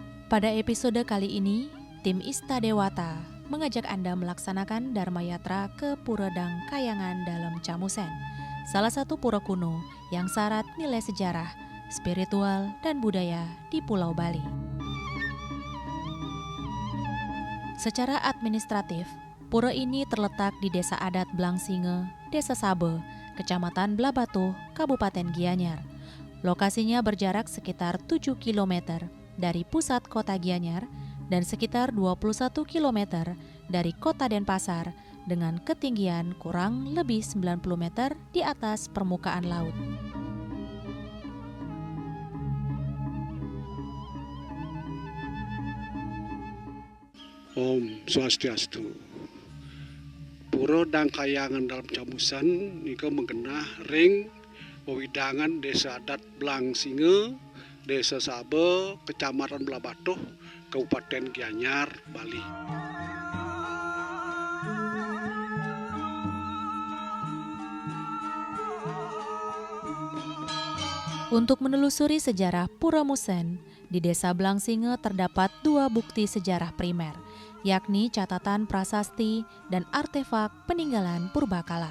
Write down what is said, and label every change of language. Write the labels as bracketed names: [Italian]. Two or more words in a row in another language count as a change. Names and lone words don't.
[Indonesian] Pada episode kali ini, tim Ista Dewata mengajak Anda melaksanakan Dharma Yatra ke Pura Dang Kayangan dalam Camusen, salah satu pura kuno yang syarat nilai sejarah, spiritual, dan budaya di Pulau Bali. Secara administratif, pura ini terletak di Desa Adat Blangsinge, Desa Sabe, Kecamatan Blabatuh, Kabupaten Gianyar. Lokasinya berjarak sekitar 7 km dari pusat kota Gianyar dan sekitar 21 km dari kota Denpasar dengan ketinggian kurang lebih 90 meter di atas permukaan laut. [Balinese] Om Swastiastu. Pura Dang Kayangan dalam Camusen nika menggenah ring wewidangan Desa Adat Blangsinge, Desa Sabe, Kecamatan Blabatuh, Kabupaten Gianyar, Bali. [Indonesian] Untuk menelusuri sejarah Pura Musen, di Desa Blangsinge terdapat dua bukti sejarah primer, yakni catatan prasasti dan artefak peninggalan purbakala.